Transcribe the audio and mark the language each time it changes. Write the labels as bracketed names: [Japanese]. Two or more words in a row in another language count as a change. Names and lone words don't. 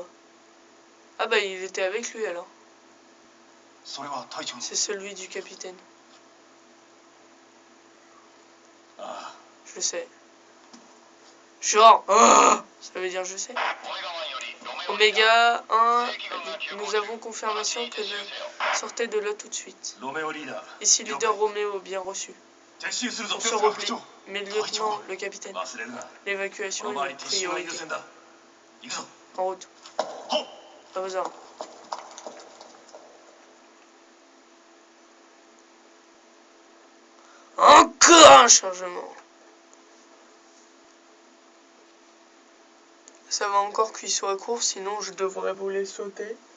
[French] Ah bah, il était avec lui, alors. C'est celui du capitaine. Je sais. Genre, oh, ça veut dire je sais. Oméga 1, nous avons confirmation que Sortez de là tout de suite. [Japanese] ロメオリーダー [French] Ici leader Roméo, bien reçu. [Japanese] 撤収するぞ [French] On se replie. Mais le lieutenant, le capitaine, [Japanese] 忘れるな [French] l'évacuation [Japanese] この場合 [French] est une [Japanese] 撤収が優 [French] priorité. [Japanese] 先だ行くぞ [French] En route. ほっ Pas besoin. Encore un chargement. Ça va encore qu'il soit court, sinon je devrais vous les sauter.